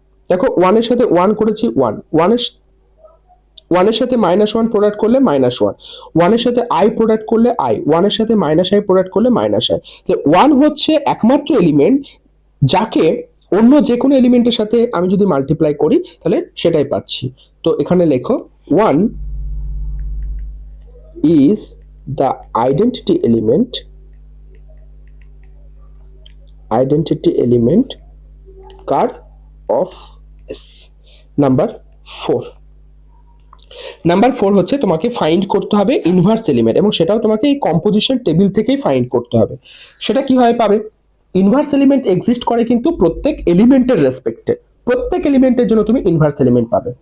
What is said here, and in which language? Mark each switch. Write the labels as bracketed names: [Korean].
[Bangla] দেখো 1 এর সাথে 1 করেছি 1, 1 এর সাথে -1 প্রোডাক্ট করলে -1, 1 এর সাথে i প্রোডাক্ট করলে i, 1 এর সাথে -i প্রোডাক্ট করলে -i। তো 1 হচ্ছে একমাত্র এলিমেন্ট যাকে অন্য যে কোনো এলিমেন্টের সাথে আমি যদি মাল্টিপ্লাই করি তাহলে সেটাই পাচ্ছি। তো এখানে লেখো [English] 1 is the identity element, identity element কার of S. [Bangla] Number 4, number 4 হচ্ছে তোমাকে ফাইন্ড করতে হবে ইনভার্স এলিমেন্ট, এবং সেটাও তোমাকে এই কম্পোজিশন টেবিল থেকেই ফাইন্ড করতে হবে। সেটা কিভাবে পাবে? ইনভার্স এলিমেন্ট এক্সিস্ট করে কিন্তু প্রত্যেক এলিমেন্টের রেসপেক্টে, প্রত্যেক এলিমেন্টের জন্য তুমি ইনভার্স এলিমেন্ট পাবে।